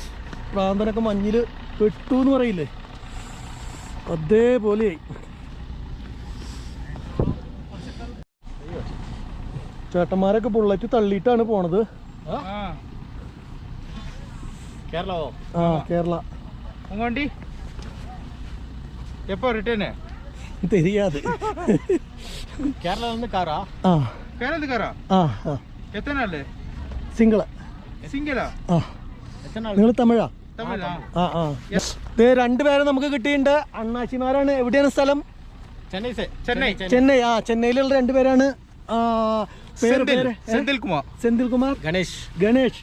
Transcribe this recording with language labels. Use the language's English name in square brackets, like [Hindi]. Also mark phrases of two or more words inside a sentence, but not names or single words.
[Malayalam] പ്രാന്തനൊക്കെ മഞ്ഞിൽ പെട്ടു എന്ന് പറയില്ലേ, അതേപോലെയായി. ചേട്ടന്മാരൊക്കെ ബുള്ളറ്റ് തള്ളിയിട്ടാണ് പോണത്. കേരള എപ്പോ റിട്ടേൺ [Tamil] தெரியாது. கேரளால இருந்து காரா? கேரளா இருந்து காரா? எத்தனை நாள்? [Malayalam] സിംഗിളാ? നിങ്ങൾ തമിഴാ? തമിഴാ. രണ്ടുപേരെ നമുക്ക് കിട്ടിയിട്ടുണ്ട്. അണ്ണാച്ചിമാരാണ്. എവിടെയാണ് സ്ഥലം? ചെന്നൈ. ചെന്നൈയിലുള്ള രണ്ടുപേരാണ്. സെന്തിൽകുമാർ, ഗണേഷ്.